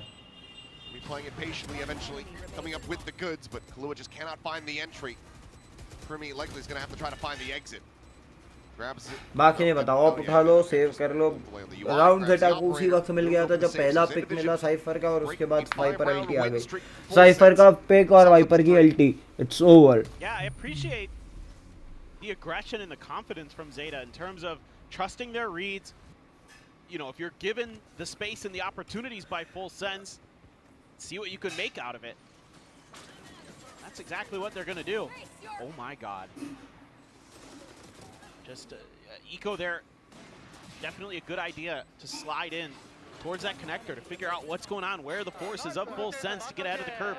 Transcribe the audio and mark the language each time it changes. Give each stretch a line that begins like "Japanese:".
English: Primi playing it patiently, eventually coming up with the goods, but Kahlua just cannot find the entry. Primi likely is going to have to try to find the exit. Grabs it.
Hindi: बाकी नहीं बताओ आप उठा लो save कर लो round ZETA को उसी वक्त मिल गया था जब पहला पिक मिला साइफर का और उसके बाद वाइपर अल्टी आ गई साइफर का पिक और वाइपर की अल्टी
English: It's over Yeah, I appreciate the aggression and the confidence from Zeta in terms of trusting their reads. You know, if you're given the space and the opportunities by full sense, see what you can make out of it. That's exactly what they're going to do. Oh my god. Just Eco there, definitely a good idea to slide in towards that connector to figure out what's going on, where the forces of full sense to get out of the curve.